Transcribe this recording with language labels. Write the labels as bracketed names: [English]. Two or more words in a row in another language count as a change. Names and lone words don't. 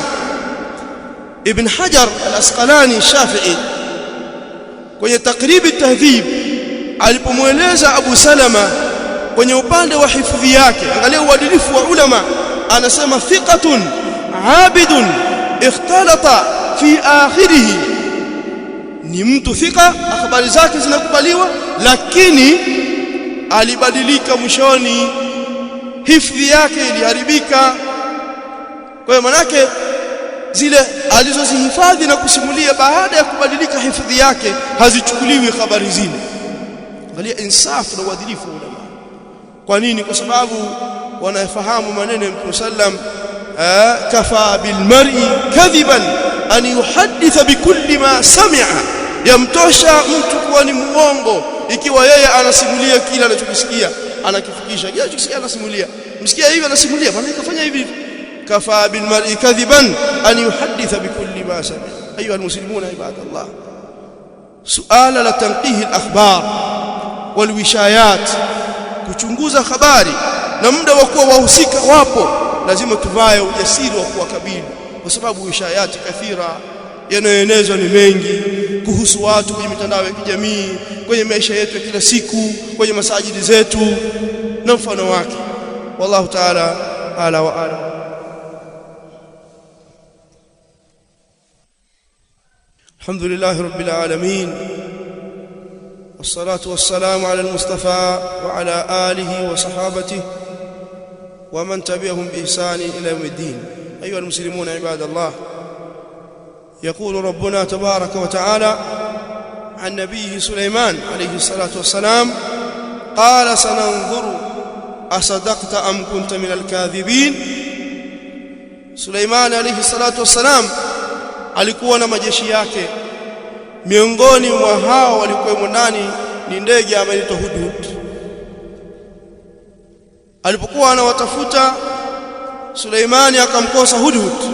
[Swahili] Ibn Hajar al-Asqalani Shafi'i kwenye Taqrib at-Tahdhib alipomweleza Abu Salama kwenye upande wa hifadhi yake, angalia uadilifu wa ulama, anasema [Arabic] ثقة عابد اختلط في آخره, [Swahili] ni mtu thika, habari zake zinakubaliwa, lakini alibadilika mwishoni, hifadhi yake iliharibika. Kwa hiyo manake zile alizozihifadhi na kusimulia baada ya kubadilika hifadhi yake hazichukuliwi habari zile. Angalia insafu na uadilifu wa ulama. Kwa nini? Kwa sababu wanafahamu maneno ya Mtume sallam, [Arabic] كفى بالمرء كذبا أن يحدث بكل ما سمع, [Swahili] yamtosha mtu kuwa ni muongo ikiwa yeye anasimulia kila anachokisikia, anakifikisha kile anachokisikia, anasimulia. Msikia hivi anasimulia, bwana ikafanya hivi. [Arabic] كفى بالمرء كذبا أن يحدث بكل ما سمع. أيها المسلمون عباد الله, [Swahili] suala la [Arabic] تنقيح الأخبار والوشايات, [Swahili] kuchunguza habari na muda wa kuwa wahusika wapo, lazima tuvae ujasiri wa kuwakabili, kwa sababu [Arabic] وشايات كثيرة [Swahili] yanayoenezwa ni mengi kuhusu watu kwenye mitandao ya kijamii, kwenye maisha yetu ya kila siku, kwenye masajidi zetu na mfano wake. [Arabic] والله تعالى أعلى وأعلى الحمد لله رب العالمين والصلاة والسلام على المصطفى وعلى آله وصحابته ومن تبعهم بإحسان إلى يوم الدين. أيها المسلمون عباد الله, يقول ربنا تبارك وتعالى عن نبيه سليمان عليه الصلاة والسلام: قال سننظر أصدقت أم كنت من الكاذبين. [Swahili] Suleiman [Arabic] عليه الصلاة والسلام [Swahili] alikuwa na majeshi yake, miongoni mwa hao walikuwa ndani ni ndege ameitwa Hudhud. Alipokuwa anawatafuta Suleiman akamkosa Hudhud.